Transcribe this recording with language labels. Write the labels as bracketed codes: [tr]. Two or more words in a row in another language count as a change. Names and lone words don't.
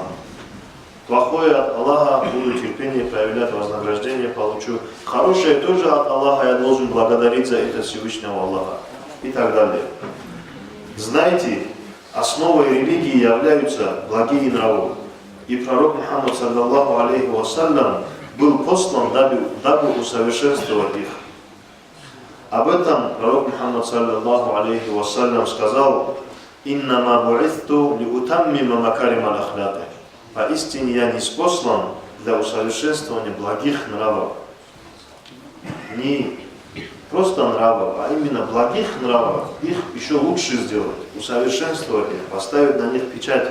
[ru] Плохое от Аллаха, буду терпение проявлять, вознаграждение получу. Хорошее тоже от Аллаха, я должен благодарить за это Всевышнего Аллаха. И так далее. Знайте, основой религии являются благие нравы. И пророк Мухаммад, [ar] صلى الله عليه وسلم, [ru] был послан, дабы усовершенствовать их. Об этом пророк Мухаммад, [ar] صلى الله عليه وسلم, [ru] сказал: [ar] «إنما بعثت لأتمم مكارم الأخلاق». [ru] Поистине я ниспослан для усовершенствования благих нравов. Не просто нравов, а именно благих нравов. Их еще лучше сделать, усовершенствовать их, поставить на них печать.